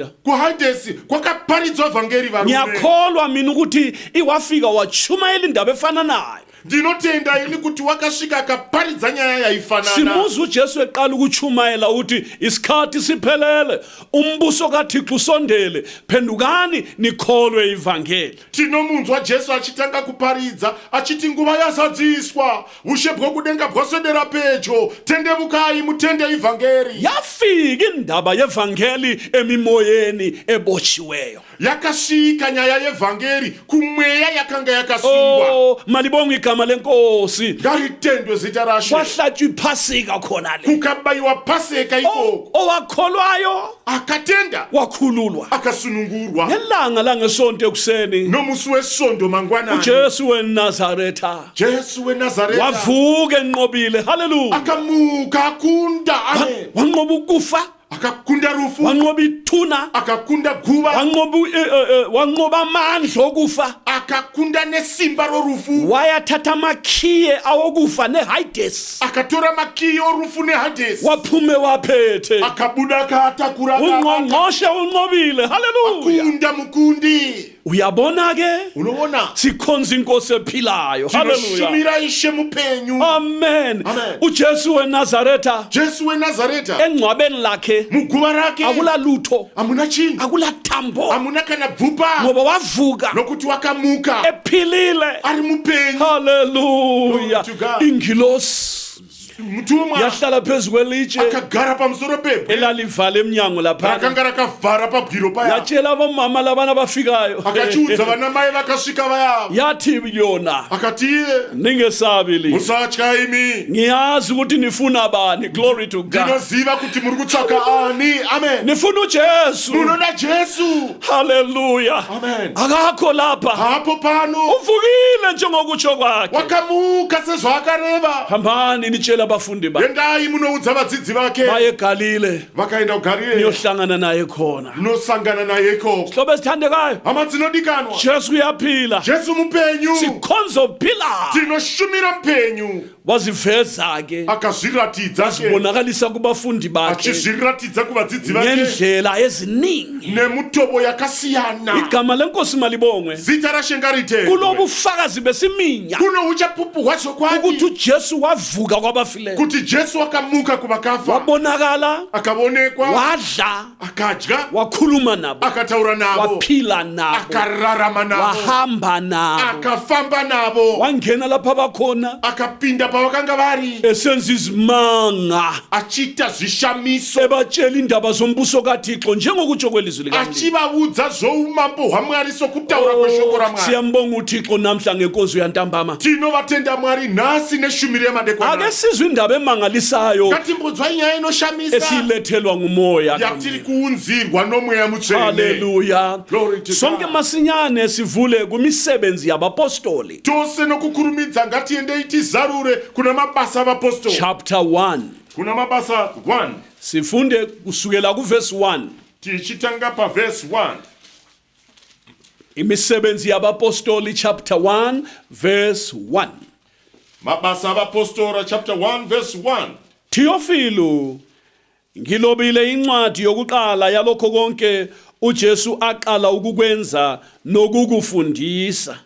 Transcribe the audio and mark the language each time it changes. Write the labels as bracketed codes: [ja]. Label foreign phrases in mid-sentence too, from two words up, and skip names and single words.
[sn] kuHades kwakaparidzwa vhangeri varume. [nd] ngiyakholwa mina ukuthi iwafika wachumayela indaba efana nayo [sn] ndinotenda ini kuti wakasvika akaparidza nyaya yaifanana. [nd] simuza uJesu eqala ukuchumayela uthi isikhathi siphelele umbuso kaThixo usondele phendukani nikholwe ivangeli. [sn] tinomunzwa Jesu achitanga kuparidza achiti nguva yazadziswa ushe bwokudenga bwaswedera pedyo tendevukai mutende ivhangeri. [nd] yafika indaba yevangeli emimoyeni ebotshiweyo [sn] yakasvika nyaya yevhangeri kumweya yakanga yakasungwa. [nd] malibonga igama lenkosi [sn] ngaritendwe zita raShe. [nd] kwahlatshwa iphasika khona le [sn] kukabayiwa paseka ikoko [nd] owakholwayo [sn] akatenda [nd] wakhululwa [sn] akasunungurwa [nd] ngelanga langesonto ekuseni [sn] nomusi wesondo mangwanani [nd] uJesu weNazaretha [sn] Jesu weNazaretha [nd] wavuka enqobile haleluya [sn] akamuka akunda. Amen. [nd] wanqoba ukufa [sn] akakunda rufu [nd] wanqoba ithuna [sn] akakunda guva [nd] wanqoba amandla okufa [sn] akakunda nesimba rorufu [nd] wayathatha amakhiye awokufa neHades [sn] akatora makiyi orufu neHades [nd] waphume waphethe [sn] akabuda akatakura [nd] ungqongqoshe unqobile haleluya [sn] akunda mukundi. [nd] uyabona ke [sn] unoona [nd] sikhonza inkosi ephilayo haleluya [sn] tinoshumira Ishe mupenyu. [nd] amen [sn] Amen. [nd] uJesu weNazaretha [sn] Jesu weNazaretha [nd] engcwabeni lakhe [sn] muguva rake [nd] akula lutho [sn] amuna chini [nd] akula thambo [sn] amuna kana bvupa [nd] ngoba wavuka [sn] nokuti wakamuka [nd] ephilile [sn] ari mupenyu. [nd] haleluya [en] Glory to God. [nd] ingilosi [sn] mutumwa [nd] yahlala phezu kwelitshe [sn] akagara pamusoro pebwe [nd] elalivala emnyango laphana [sn] rakanga rakavhara pabwiro paya [nd] yatshela abomama labana bafikayo [sn] akachiudza vanamai vakasvika vaya [nd] yathi yona [sn] akati iye [nd] ningesabi [sn] musatya imi [nd] ngiyazi ukuthi nifuna bani [en] glory to God [sn] ndinoziva kuti muri kutsvaka ani. Amen. [nd] nifuna uJesu [sn] munoda Jesu. [nd] haleluya [sn] Amen. [nd] akakho lapha [sn] hapo pano [nd] uvukile njengokutsho kwakhe [sn] wakamuka sezvakareva. [nd] hambani nitshela abafundi bakhe [sn] endai munoudza vadzidzi vake [nd] baye eGalile [sn] vakaenda kuGarileya [nd] niyohlangana naye khona [sn] nosangana naye ikoko. [nd] hlobo esithandekayo [sn] hama dzinodikanwa [nd] Jesu uyaphila [sn] Jesu mupenyu [nd] sikhonza uphila [sn] tinoshumira mpenyu. [nd] waziveza ke [sn] akazviratidza ke [nd] azibonakalisa kubafundi bakhe [sn] achizviratidza kuvadzidzi vake [nd] ngendlela eziningi [sn] nemutobo yakasiyana. [nd] igama lenkosi malibongwe [sn] zita raShe ngaritendwe. [nd] kulobufakazi besiminya [sn] kuno uchapupu [nd] ukuthi [sn] kwati [nd] uJesu wavuka kwabafileyo [sn] kuti Jesu akamuka kuvakafa [nd] wabonakala [sn] akaonekwa [nd] wadla [sn] akadya [nd] wakhuluma nabo [sn] akataura navo [nd] waphila nabo [sn] akararama navo [nd] wahamba nabo [sn] akafamba navo [nd] wangena lapha bakhona [sn] akapinda pavakanga vari [nd] esenza izimanga [sn] achiita zvishamiso [nd] ebatshela indaba zombuso kaThixo njengokutsho kwelizwi likaNkulunkulu. [sn] achivaudza zvoumambo hwaMwari sokutaura kweshoko raMwari. [nd] Siyambonga uThixo namhla ngenkonzo yantambama. [sn] tinovatenda Mwari nhasi neshumiro yamadekwana. [nd] Ake sizwe indaba emangalisayo [sn] ngatimbodzwai nyaya inoshamisa [nd] esilethelwa ngumoya [sn] yatiri kuunzirwa nomweya mutsvene. [nd] Haleluya. [en] Glory to [nd] Sonke [en] God. [nd] masinyane sivule kumisebenzi yabapostoli. [sn] tose nokukurumidza ngatiendei tizarure kuna mabasa avapostoli. [en] Chapter 1. [sn] kuna mabasa 1 [nd] Sifunde kusukela kuverse 1. [sn] tichitanga pavhesi 1 [nd] Imisebenzi yabapostoli [en] chapter 1 verse 1. [sn] mabasa avapostoli [en] chapter 1 verse 1. [nd] Theophilo, ngilobile incwadi yokuqala yalokho konke uJesu aqala ukukwenza nokukufundisa.